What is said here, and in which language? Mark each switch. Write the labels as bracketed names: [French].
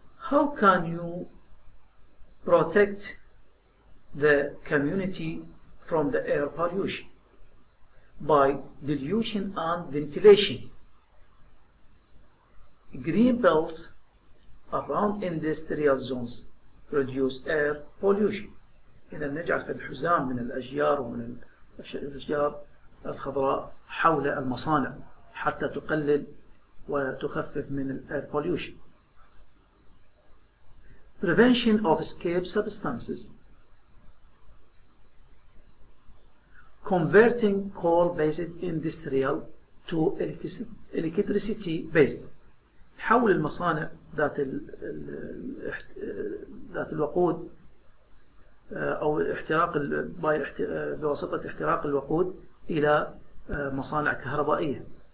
[English] How can you protect the community from the air pollution? By dilution and ventilation. Green belts around industrial zones reduce air pollution. [Arabic] إذا نجعل في الحزام من الأشجار ومن الأشجار الخضراء حول المصانع حتى تقلل وتخفف من الاير pollution. [English] Prevention of escape substances. Converting coal-based industrial to electricity-based. [Arabic] حول المصانع ذات الوقود أو الاحتراق بواسطة احتراق الوقود إلى مصانع كهربائية.